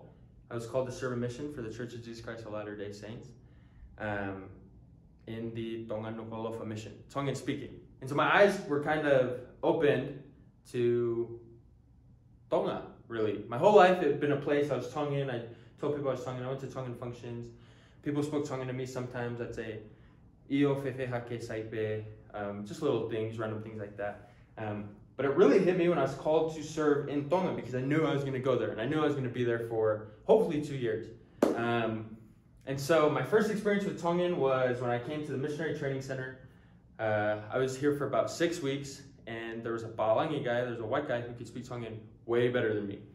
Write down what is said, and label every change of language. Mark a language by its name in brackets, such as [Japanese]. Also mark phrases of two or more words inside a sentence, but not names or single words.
[English] I was called to serve a mission for the Church of Jesus Christ of Latter-day Saints in the Tongan Nukolofa mission, Tongan speaking. And so my eyes were kind of opened to Tonga, really. My whole life it had been a place I was Tongan. I told people I was Tongan. I went to Tongan functions. People spoke Tongan to me sometimes. I'd say, [Tongan] "Io fefe hake saipe," [English] just little things, random things like that. But it really hit me when I was called to serve in Tonga because I knew I was going to go there, and I knew I was going to be there for hopefully 2 years. And so my first experience with Tongan was when I came to the Missionary Training Center. I was here for about 6 weeks, and there was a Palangi guy, there's a white guy who could speak Tongan way better than me.